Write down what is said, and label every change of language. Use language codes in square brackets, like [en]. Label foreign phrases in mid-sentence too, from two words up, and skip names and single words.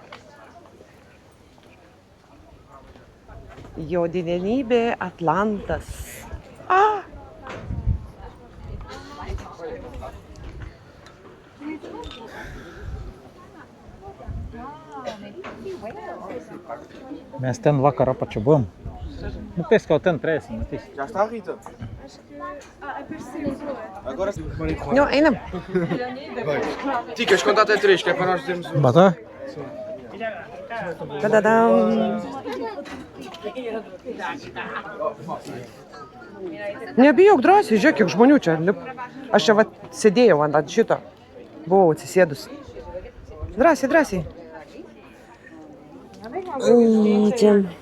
[lt] Jo didenybė Atlantas. A! Mes ten vakarą pačiu buvom. Nu, [pt] penso que ten pressa, matys. Já está, Rita? Agora sim. [lt] Nu, einam. [pt] Ti, queres contar até 3, que é para nós termos... Bata? [lt] Tadadam. Nebijok drąsiai, žiūrėk, kiek žmonių čia. Aš čia sėdėjau ant šito. Buvau atsisėdus. Drąsiai, drąsiai. Čia.